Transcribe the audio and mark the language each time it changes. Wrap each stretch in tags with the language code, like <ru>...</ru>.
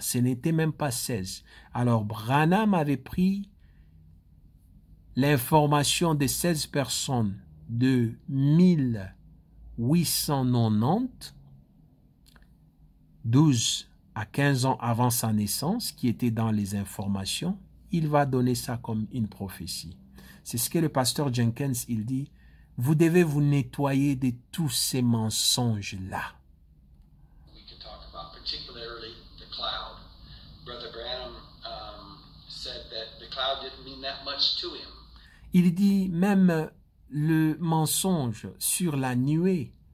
<fr>Ce n'était même pas 16. Alors Branham avait pris l'information des 16 personnes de 1890, 12 à 15 ans avant sa naissance, qui était dans les informations, il va donner ça comme une prophétie. C'est ce que le pasteur Jenkins, il dit, vous devez vous nettoyer de tous ces mensonges-là.</fr> <en>We could talk about particularly the cloud. Brother Branham said that the cloud didn't mean that much to him.</en> <fr>Il dit même le mensonge sur la nuée.</fr>